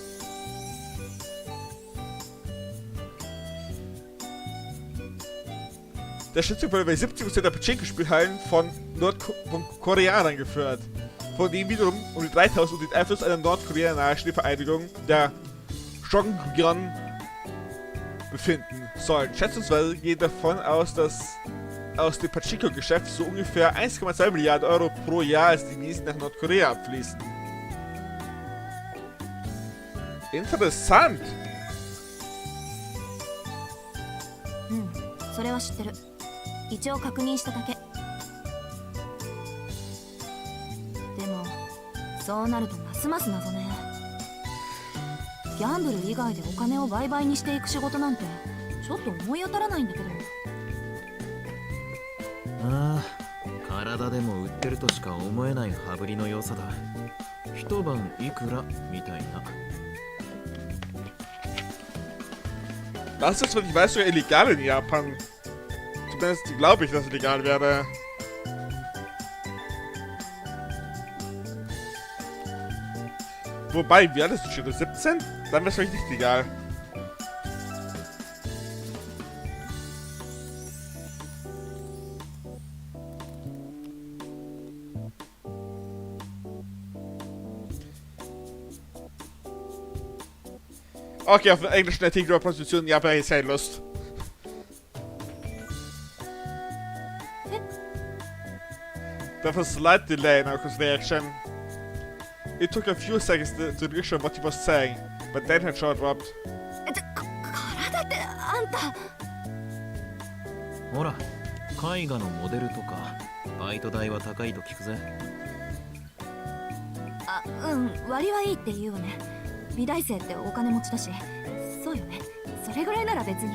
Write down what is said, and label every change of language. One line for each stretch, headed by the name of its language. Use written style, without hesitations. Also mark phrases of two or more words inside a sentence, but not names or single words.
German: Der Schätzung wurde bei 70% der Pachinko-Spielhallen von Nordkoreanern geführt, von denen wiederum um die 3000 unter den Einfluss einer Nordkorea nahestehenden Vereinigung, der Shonggyeon, befinden sollen. Schätzungsweise geht davon aus, dass aus dem Pachinko-Geschäft so ungefähr 1,2 Milliarden Euro pro Jahr als Devisen nach Nordkorea abfließen. Interessant!
Japanese: それは知ってる。一応確認しただけ。でもそうなるとますます謎ね。ギャンブル以外でお金を売買にしていく仕事なんてちょっと思い当たらないんだけど。ああ、体でも売ってるとしか思えない羽振りの良さだ。一晩いくらみたいな。
German: Das ist, wenn ich weiß, sogar illegal in Japan. Zumindest glaube ich, dass es legal wäre. Wobei, wie alt ist das schon? 17? Dann wäre es vielleicht nicht legal. Okay, auf den englischen Artikel über Prostitution in Japan habe ich keine Lust.
English: There was a slight delay in Ako's reaction. It took a few seconds to reassure what he was saying, but then her jaw dropped.
Japanese: 体ってあんた。ほら、絵画のモデルとかバイト代は高いと聞くぜ。あ、うん、割はいいって言うわね。美大生ってお金持ちだし。そうよね。それぐらいなら別に。